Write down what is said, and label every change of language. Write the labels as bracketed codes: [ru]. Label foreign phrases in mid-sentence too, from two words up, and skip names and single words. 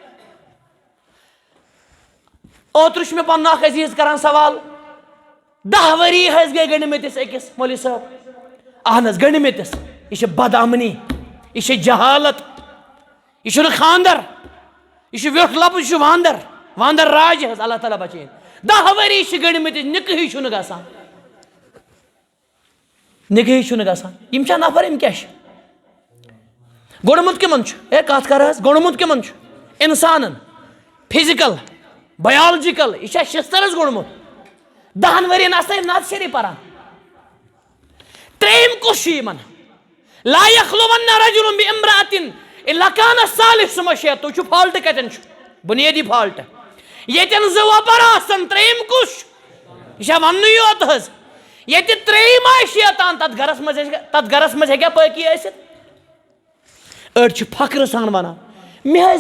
[ks] اوترٕ چھُ مےٚ پنُن اکھ عزیٖز کران سوال 10 ؤری حظ گٔے گٔنڈمٕتِس أکِس مولوی صٲب اہن حظ گٔنڈمٕتِس یہِ چھِ بدامنی یہِ چھِ جہالت یہِ چھُنہٕ خاندر یہِ چھُ ویوٚٹھ لفظ یہِ چھُ واندر راج حظ اللہ تعالیٰ بچٲیِن 10 ؤری چھِ گٔنڈمٕتِس نکاحٕے چھُنہٕ گژھان نکاحٕے چھُنہٕ گژھان یِم چھا نفر یِم کیٛاہ چھِ گوٚنڈمُت کٕمن چھُ ہے کتھ کر حظ گوٚنڈمُت کٕمن چھُ انسانن [en] physical biological [ks] یہِ چھا شِستٕر حظ گوٚنڈمُت 10 ؤرین آسان نعت شریٖف پران ترٛیٚیِم کُس چھُ یِمن [ar] لا یخلون رجل بامرأة الا كان ثالثهما شیطان [ks] تُہۍ چھُو فالٹ کتٮ۪ن چھُ بُنیٲدی فالٹ ییٚتٮ۪ن 2 وۄپر آسن ترٛیٚیِم کُس چھُ یہِ چھا وننُے یوت حظ ییٚتہِ ترٛیٚیِم آسہِ شیطان تتھ گرس منٛز ہیٚکیٛاہ پٲقی ٲسِتھ أڑۍ چھِ فخرٕ سان ونان مےٚ حظ